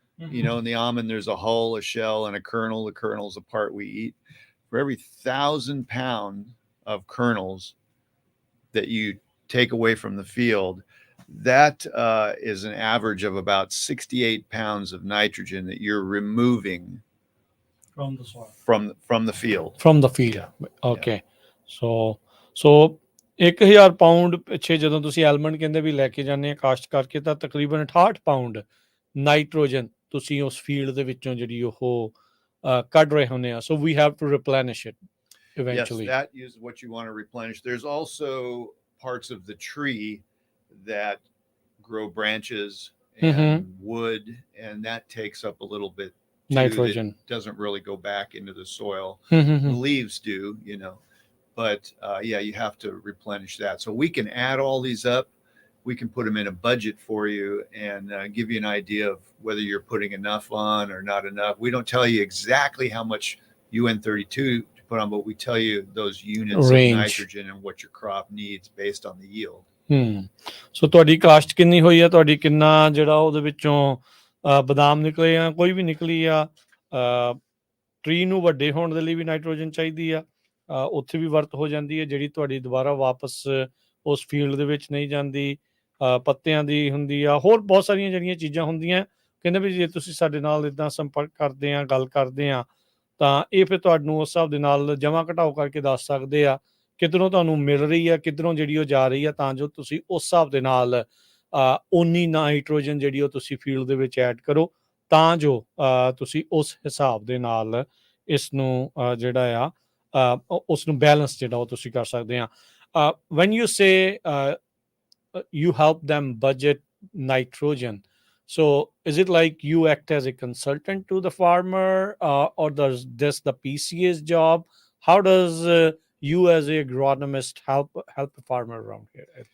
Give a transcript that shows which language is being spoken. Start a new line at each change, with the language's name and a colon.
English: You know, in the almond, there's a hull, a shell, and a kernel. The kernel's the part we eat. For every 1,000 pounds of kernels that you take away from the field, that is an average of about 68 pounds of nitrogen that you're removing from the soil, from the field. from the field. Yeah. Okay.
Punjabi: So 1000 pound ਪਿੱਛੇ ਜਦੋਂ ਤੁਸੀਂ almond ਕਹਿੰਦੇ ਵੀ ਲੈ ਕੇ ਜਾਂਦੇ ਆ ਕਾਸ਼ਤ ਕਰਕੇ ਤਾਂ ਤਕਰੀਬਨ 68 ਪਾਉਂਡ ਨਾਈਟ੍ਰੋਜਨ ਤੁਸੀਂ ਉਸ ਫੀਲਡ ਦੇ ਵਿੱਚੋਂ ਜਿਹੜੀ ਉਹ ਕੱਢ ਰਹੇ ਹੁੰਦੇ ਆ.
English: So we have to replenish it eventually. Yes, that is what you want to replenish. There's also parts of the tree that grow branches and wood, and that takes up a little bit too, Nitrogen. that doesn't really go back into the soil. Mhm. The leaves do, you know, but yeah, you have to replenish that. So we can add all these up. We can put them in a budget for you and give you an idea of whether you're putting enough on or not enough. We don't tell you exactly how much UN32 to put on, but we tell you those units Range. of nitrogen and what your crop needs based on the yield.
Punjabi: ਸੋ ਤੁਹਾਡੀ caste ਕਿੰਨੀ ਹੋਈ ਆ, ਤੁਹਾਡੀ ਕਿੰਨਾ ਜਿਹੜਾ ਉਹਦੇ ਵਿੱਚੋਂ ਬਦਾਮ ਨਿਕਲੇ ਆ, ਕੋਈ ਵੀ ਨਿਕਲੀ ਆ, ਟਰੀ ਨੂੰ ਵੱਡੇ ਹੋਣ ਦੇ ਲਈ ਵੀ ਨਾਈਟ੍ਰੋਜਨ ਚਾਹੀਦੀ ਆ, ਉੱਥੇ ਵੀ ਵਰਤ ਹੋ ਜਾਂਦੀ ਹੈ ਜਿਹੜੀ ਤੁਹਾਡੀ ਦੁਬਾਰਾ ਵਾਪਸ ਉਸ ਫੀਲਡ ਦੇ ਵਿੱਚ ਨਹੀਂ ਜਾਂਦੀ, ਪੱਤਿਆਂ ਦੀ ਹੁੰਦੀ ਆ, ਹੋਰ ਬਹੁਤ ਸਾਰੀਆਂ ਜਿਹੜੀਆਂ ਚੀਜ਼ਾਂ ਹੁੰਦੀਆਂ. ਕਹਿੰਦੇ ਵੀ ਜੇ ਤੁਸੀਂ ਸਾਡੇ ਨਾਲ ਇੱਦਾਂ ਸੰਪਰਕ ਕਰਦੇ ਆ, ਗੱਲ ਕਰਦੇ ਆ, ਤਾਂ ਇਹ ਫਿਰ ਤੁਹਾਨੂੰ ਉਸ ਹਿਸਾਬ ਦੇ ਨਾਲ ਜਮ੍ਹਾਂ ਘਟਾਓ ਕਰਕੇ ਦੱਸ ਸਕਦੇ ਆ ਕਿੱਧਰੋਂ ਤੁਹਾਨੂੰ ਮਿਲ ਰਹੀ ਆ, ਕਿੱਧਰੋਂ ਜਿਹੜੀ ਉਹ ਜਾ ਰਹੀ ਆ, ਤਾਂ ਜੋ ਤੁਸੀਂ ਉਸ ਹਿਸਾਬ ਦੇ ਨਾਲ ਓਨੀ ਨਾਈਟ੍ਰੋਜਨ ਜਿਹੜੀ ਉਹ ਤੁਸੀਂ ਫੀਲਡ ਦੇ ਵਿੱਚ ਐਡ ਕਰੋ, ਤਾਂ ਜੋ ਤੁਸੀਂ ਉਸ ਹਿਸਾਬ ਦੇ ਨਾਲ ਇਸ ਨੂੰ ਜਿਹੜਾ ਆ ਉਸ ਨੂੰ ਬੈਲੈਂਸ ਜਿਹੜਾ ਉਹ ਤੁਸੀਂ ਕਰ ਸਕਦੇ ਆ.
English: when you say you help them budget nitrogen, so is it like you act as a consultant to the farmer, or does this the PCA's job? How does you as a agronomist help a farmer around here?